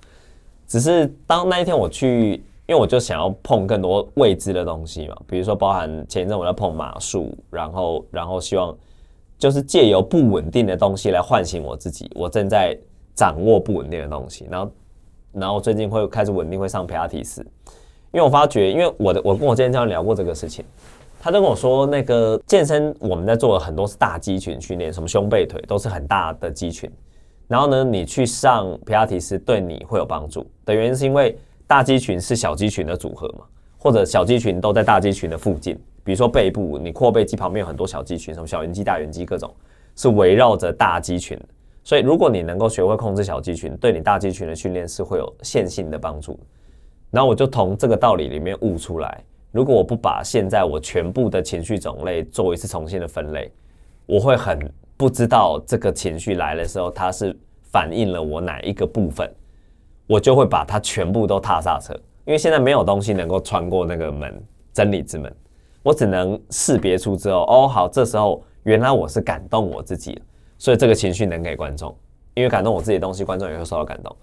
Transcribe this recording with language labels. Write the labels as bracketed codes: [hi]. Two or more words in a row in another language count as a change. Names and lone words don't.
[zh] 只是當那一天我去，因為我就想要碰更多未知的東西嘛，比如說包含前一陣我要碰馬術，然後希望就是借由不穩定的東西來喚醒我自己，我正在掌握不穩定的東西，然後最近會開始穩定，會上皮拉提斯，因為我發覺，因為我跟我健身教練聊過這個事情，他就跟我說，那個健身我們在做的很多是大肌群訓練，什麼胸背腿都是很大的肌群，然後呢，你去上皮拉提斯對你會有幫助的原因是因為大肌群是小肌群的組合嘛，或者小肌群都在大肌群的附近，比如說背部，你闊背肌旁邊有很多小肌群，什麼小圓肌、大圓肌各種，是圍繞着大肌群的。所以如果你能夠學會控制小肌群，對你大肌群的訓練是會有線性的幫助的。然後我就從這個道理裡面悟出來，如果我不把現在我全部的情緒種類做一次重新的分類，我會很不知道這個情緒來的時候，它是反映了我哪一個部分，我就會把它全部都踏剎車，因為現在沒有東西能夠穿過那個門，真理之門，我只能識別出之後，哦，好，這時候原來我是感動我自己了，所以這個情緒能給觀眾，因為感動我自己的東西，觀眾也會受到感動。